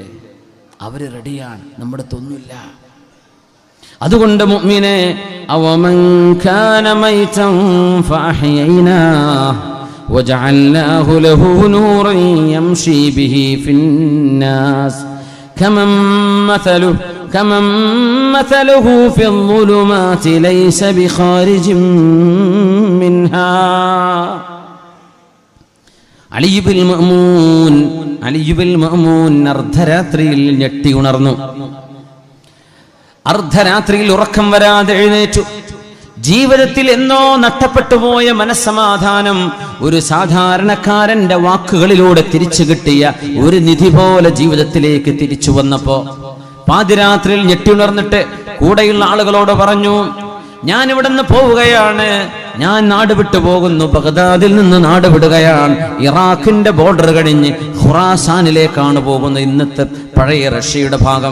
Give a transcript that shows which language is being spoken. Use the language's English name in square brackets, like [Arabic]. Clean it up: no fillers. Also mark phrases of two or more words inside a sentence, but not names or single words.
[Malayalam] അവര് റെഡിയാണ്, നമ്മുടെ അടുത്തൊന്നുമില്ല. അതുകൊണ്ട് മുഅ്മിനേ, [Arabic] أومن كان ميتا فأحيينا وجعلناه له نورا يمشي به في الناس كمن مثله في الظلمات ليس بخارج منها. [Malayalam] അലി ഇബ്നുൽ മഅ്മൂൻ അർദ്ധരാത്രിയിൽ ഞെട്ടി ഉണർന്നു. അർദ്ധരാത്രിയിൽ ഉറക്കം വരാതെ എഴുന്നേറ്റു. ജീവിതത്തിൽ എന്നോ നഷ്ടപ്പെട്ടുപോയ മനസ്സമാധാനം ഒരു സാധാരണക്കാരന്റെ വാക്കുകളിലൂടെ തിരിച്ചു കിട്ടിയ ഒരു നിധി പോലെ ജീവിതത്തിലേക്ക് തിരിച്ചു വന്നപ്പോ പാതിരാത്രിയിൽ ഞെട്ടിയുണർന്നിട്ട് കൂടെയുള്ള ആളുകളോട് പറഞ്ഞു, ഞാൻ ഇവിടുന്ന് പോവുകയാണ്, ഞാൻ നാട് വിട്ടു പോകുന്നു, ബഗ്ദാദിൽ നിന്ന് നാട് വിടുകയാണ്, ഇറാഖിന്റെ ബോർഡർ കഴിഞ്ഞ് ഖുറാസാനിലേക്കാണ് പോകുന്നത്, ഇന്നത്തെ പഴയ റഷ്യയുടെ ഭാഗം.